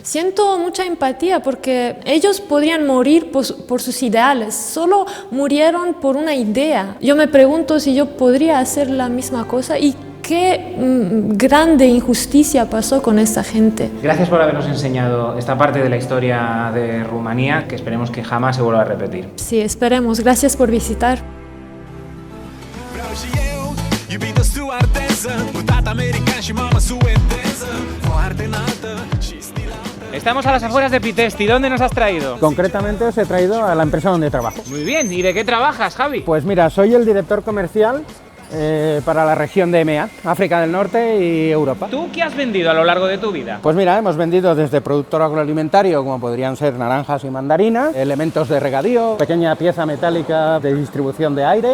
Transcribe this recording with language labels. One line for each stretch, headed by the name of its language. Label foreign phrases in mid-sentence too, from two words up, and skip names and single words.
Spanish: Siento mucha empatía porque ellos podrían morir por sus ideales, solo murieron por una idea. Yo me pregunto si yo podría hacer la misma cosa y qué grande injusticia pasó con esta gente. Gracias por habernos enseñado esta parte de la historia de Rumanía, que esperemos que jamás se vuelva a repetir. Sí, esperemos. Gracias por visitar.
Romanian: Vreau și eu, iubită stewardesă, un tată american și mama suedeză, foarte înaltă și stilată.
Spanish: Estamos a las afueras de Pitesti. ¿Dónde nos has traído? Concretamente os he traído a la empresa donde trabajo. Muy bien. ¿Y de qué trabajas, Javi? Pues mira, soy el director comercial para la región de EMEA, África del Norte y Europa. ¿Tú qué has vendido a lo largo de tu vida? Pues mira, hemos vendido desde productor agroalimentario, como podrían ser naranjas y mandarinas, elementos de regadío, pequeña pieza metálica de distribución de aire.